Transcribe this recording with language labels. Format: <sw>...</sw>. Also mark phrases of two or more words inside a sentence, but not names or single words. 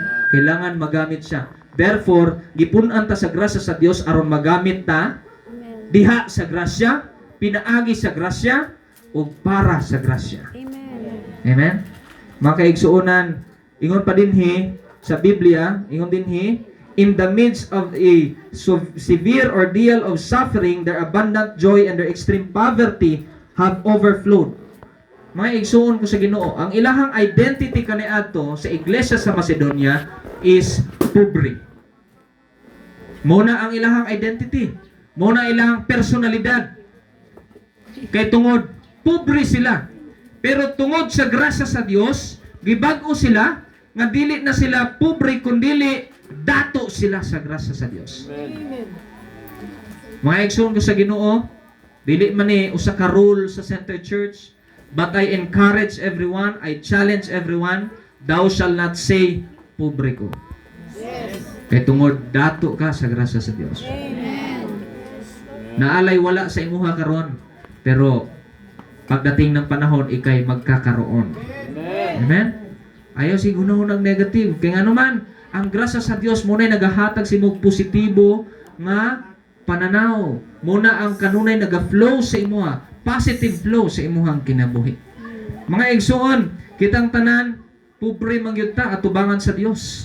<ceb>Kailangan magamit siya. Therefore, gipun-an ta sa grasya sa Dios aron magamit ta diha sa grasya, pinaagi sa grasya ug para sa grasya. Amen? Mga kaigsuonan, ingon pa dinhi sa Biblia, ingon dinhi,</ceb> <en>in the midst of a severe ordeal of suffering, their abundant joy and their extreme poverty have overflowed.</en> <ceb>Mga igsuon ko sa Ginoo, ang ilahang identity kaniadto sa iglesia sa Macedonia is pobre. Muna ang ilahang identity, muna ilahang personalidad. Kay tungod pobre sila, pero tungod sa grasya sa Dios, gibag-o sila nga dili na sila pobre kundi dato sila sa grasya sa Dios. Amen. Mga igsoon ko sa Ginoo, dili man ni usa ka rule sa Center Church,</ceb> <en>but I encourage everyone, I challenge everyone, thou shall not say</en> <ceb>pobre ko. Yes. Kay tungod dato ka sa grasya sa Dios. Amen. Naalay wala sa imuha karon,</ceb> <tl>pero pagdating ng panahon ikay magkakaroon. Amen. Amen. Ayaw siguro ng negative.</tl> <ceb>Kaya nga naman, ang grasya sa Dios muna nagahatag simog positibo nga pananaw. Muna ang kanunay naga-flow sa imuha,</ceb> <en>positive flow</en> <ceb>sa imuhang kinabuhi. Mga igsoon, kitang tanan pobre man gyud ta atubangan sa Dios.</ceb>